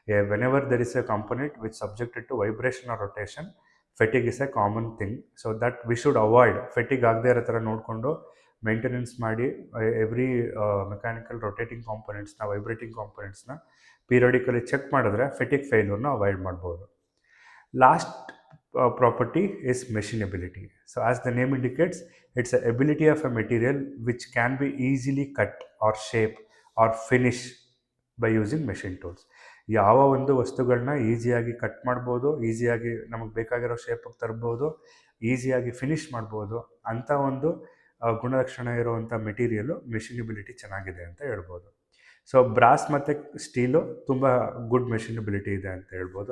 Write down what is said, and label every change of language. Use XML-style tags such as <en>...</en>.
<en>Whenever there is a component which subjected to vibration or rotation, fatigue is a common thing. So that we should avoid.</en> <kn>ಫೆಟಿಗ್ ಆಗದೇ ಇರೋ ಥರ ನೋಡಿಕೊಂಡು maintenance ಮಾಡಿ every mechanical rotating ಕಾಂಪೊನೆಂಟ್ಸ್ನ, vibrating ಕಾಂಪೊನೆಂಟ್ಸ್ನ ಪೀರಿಯಡಿಕಲಿ check ಮಾಡಿದ್ರೆ ಫೆಟಿಗ್ ಫೇಲ್ಯೂರ್ನ avoid ಮಾಡ್ಬೋದು.</kn> <en>Last property is machinability. So as the name indicates, it's the ability of a material which can be easily cut or shaped or finish by using machine tools.</en> <kn>ಯಾವ ಒಂದು ವಸ್ತುಗಳನ್ನ ಈಸಿಯಾಗಿ cut ಮಾಡ್ಬೋದು, ಈಸಿಯಾಗಿ ನಮಗೆ ಬೇಕಾಗಿರೋ ಶೇಪಿಗೆ ತರ್ಬೋದು, ಈಸಿಯಾಗಿ ಫಿನಿಶ್ ಮಾಡ್ಬೋದು, ಅಂಥ ಒಂದು ಗುಣಲಕ್ಷಣ ಇರುವಂಥ ಮೆಟೀರಿಯಲು ಮೆಷಿನಬಿಲಿಟಿ ಚೆನ್ನಾಗಿದೆ ಅಂತ ಹೇಳ್ಬೋದು. ಸೊ ಬ್ರಾಸ್ ಮತ್ತು ಸ್ಟೀಲು ತುಂಬ ಗುಡ್ ಮೆಷಿನಬಿಲಿಟಿ ಇದೆ ಅಂತ ಹೇಳ್ಬೋದು.</kn>